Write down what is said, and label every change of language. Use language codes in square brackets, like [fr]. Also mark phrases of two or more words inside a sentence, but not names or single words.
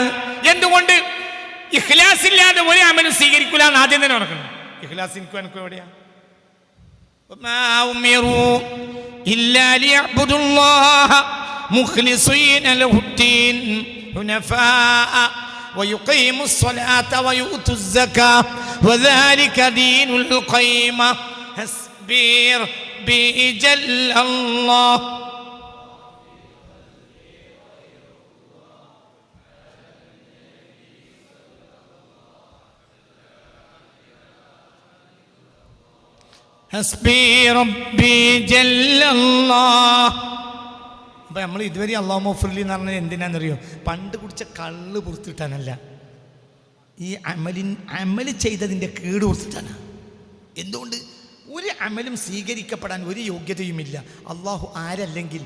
[ml] എന്തുകൊണ്ട്? ഇഖ്ലാസ് ഇല്ലാതെ ഒരു അമലും സ്വീകരിക്കില്ല എന്ന് ആദ്യം തന്നെ ഓർക്കണം. ഇഖ്ലാസ് എനിക്കും എനിക്കും എവിടെയാ? [ar] وما أمروا إلا ليعبدوا الله مخلصين له الدين حنفاء ويقيموا الصلاة ويؤتوا الزكاة وذلك دين القيمة حسبي ربي جل الله. حسبي ربي جل الله. [ml] അപ്പം നമ്മൾ ഇതുവരെ [ar] اللهم اغفر لي [ml] എന്ന് പറഞ്ഞത് എന്തിനാണെന്നറിയോ? പണ്ട് കുടിച്ച കള്ള് പുറത്തിട്ടാനല്ല, ഈ അമല് ചെയ്തതിൻ്റെ കേട് പുറത്തിട്ടാണ്. എന്തുകൊണ്ട്? ഒരു അമലും സ്വീകരിക്കപ്പെടാൻ ഒരു യോഗ്യതയുമില്ല അല്ലാഹു ആരല്ലെങ്കിൽ.